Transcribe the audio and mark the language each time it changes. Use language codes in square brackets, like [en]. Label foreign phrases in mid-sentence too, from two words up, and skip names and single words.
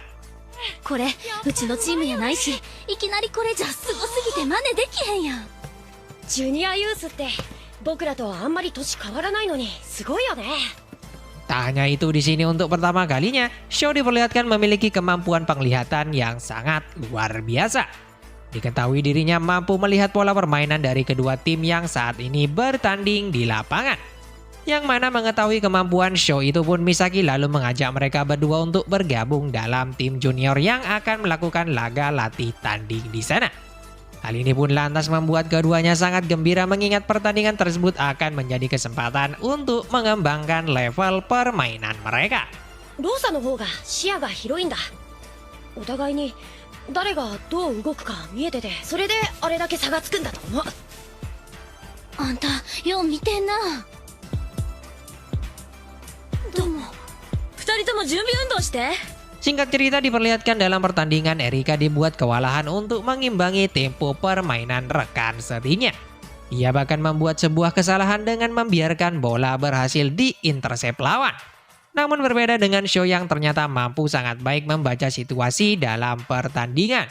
[ja] これうちのチームやないし、いきなりこれじゃすごすぎて真似できへんやん。ジュニアユースって僕らとあんまり年変わらないのにすごいよね。 [id] Tak hanya itu, di sini untuk pertama kalinya Sho diperlihatkan memiliki kemampuan penglihatan yang sangat luar biasa. Diketahui dirinya mampu melihat pola permainan dari kedua tim yang saat ini bertanding di lapangan. Yang mana mengetahui kemampuan Sho itu pun, Misaki lalu mengajak mereka berdua untuk bergabung dalam tim junior yang akan melakukan laga latih tanding di sana. Hal ini pun lantas membuat keduanya sangat gembira mengingat pertandingan tersebut akan menjadi kesempatan untuk mengembangkan level permainan mereka. [ja] ローサの方が視野が広いんだ。お互いに誰がどう動くか見えてて、それであれだけ差がつくんだと思う。あんたよう見てんな。どうも。二人とも準備運動して。 [id] Singkat cerita, diperlihatkan dalam pertandingan Erika dibuat kewalahan untuk mengimbangi tempo permainan rekan setinya. Ia bahkan membuat sebuah kesalahan dengan membiarkan bola berhasil diintersep lawan. Namun berbeda dengan Sho yang ternyata mampu sangat baik membaca situasi dalam pertandingan.